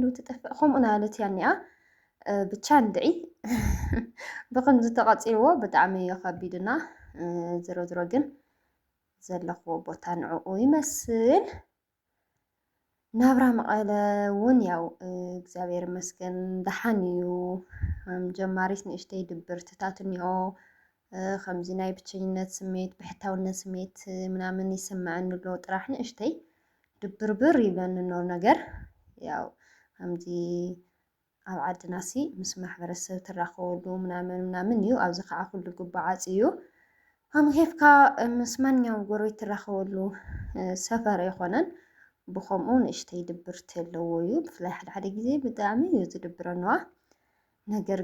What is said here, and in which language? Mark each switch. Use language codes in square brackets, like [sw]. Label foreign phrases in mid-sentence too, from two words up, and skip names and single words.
[ti] ትጠፍእ ከምኡ ናበለት እያ እኒኣ። ብቻ እንድዒ ብከምዚ ተቐፂልዎ ብጣዕሚ እዩ ከቢድና። ዝሮ ግን ዘለኽዎ ቦታ ንዕኡ ይመስል። ናብራ መቐለ እውን ያው እግዚኣብሔር ይመስገን ደሓን እዩ። ጀማሪት ንእሽተይ ድብርትታት እኒኦ ከምዚ ናይ ብቸኝነት ስሜት ብሕታውነት ስሜት ምናምን ይስምዐኒ ኣሎ። ጥራሕ ንእሽተይ ድብርብር ይብለኒ ኖር ነገር ያው ከምዚ ኣብ ዓድናሲ ምስ ማሕበረሰብ ትራኸበሉ ምናምን እዩ። ኣብዚ ከዓ ኩሉ ግባዓፅ እዩ። ከም ኬፍካ ምስ ማንኛውም ጎረቤት ትራኸበሉ ሰፈር ኣይኮነን። ብከምኡ ንእሽተይ ድብርቲ ኣለዎ እዩ። ብፍላይ ሓደ ግዜ ብጣዕሚ እዩ ዝድብረንዋ። ነገር